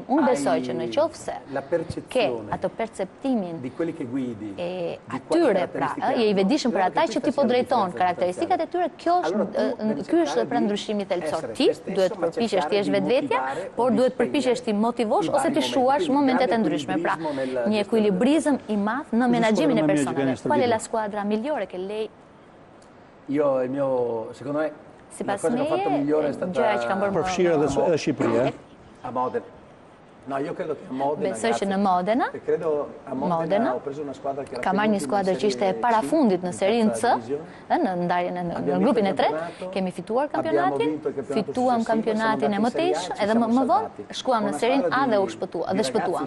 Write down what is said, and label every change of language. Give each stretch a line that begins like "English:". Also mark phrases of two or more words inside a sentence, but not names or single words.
Albanian: Unë besoj që në qoftë se ke atë perceptimin e atyre, pra, je i vetëdijshëm për ata që ti po drejton, karakteristikat e tyre, ky është pra ndryshimi thelbësor. Ti duhet të përpiqesh të jesh vetvetja, por duhet të përpiqesh të motivosh ose të shuash momentet e ndryshme. Pra, një ekuilibrizëm i madh në menaxhimin e personave.
Italian: Qual è la squadra migliore che lei? Secondo me,
Albanian: sipas meje, gjëja që kanë bërë përfshirë edhe Shqipëria.
Italian: A Modena. No, io credo che Modena.
Albanian: Besoj që në Modena ka marrë një skuadër që ishte e parafundit në serinë C, në grupin e tretë, kemi fituar kampionatin, fituam kampionatin e mëtejshëm, edhe më vonë shkuam në serinë A dhe shpëtuam.